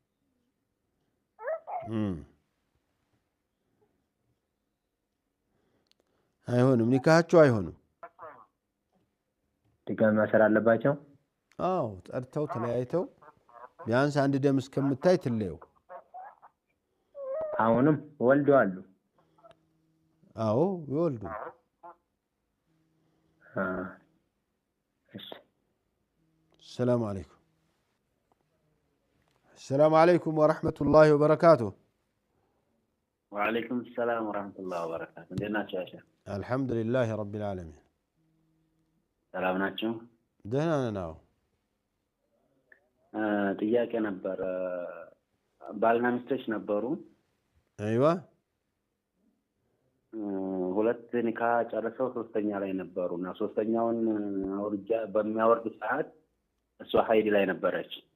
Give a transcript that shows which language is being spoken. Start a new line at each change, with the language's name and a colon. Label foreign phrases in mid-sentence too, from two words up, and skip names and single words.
Amharic: አይሆንም ኒካሃቸው አይሆንም ድጋሚ ማሰር አለባቸው አዎ ጠርተው ተለያይተው ቢያንስ አንድ ደም እስከምታይ ትለየው አሁንም ወልደዋል አዎ ይወልዱ
Arabic: السلام عليكم السلام عليكم ورحمة الله وبركاته وعليكم السلام ورحمة الله وبركاته
Amharic: እንደና ቻቻ
Arabic: الحمد لله رب العالمين
Amharic: ሰላም ናችሁ ደህና ነን ጥያቄ ነበር ባልና ሚስቶች ነበሩ አይዋ ሁለት ኒካ ጨርሰው ሶስተኛ ላይ ነበሩና ሶስተኛውን አውርጃ በሚያወርድ ሰዓት እሷ ሀይድ ላይ ነበረች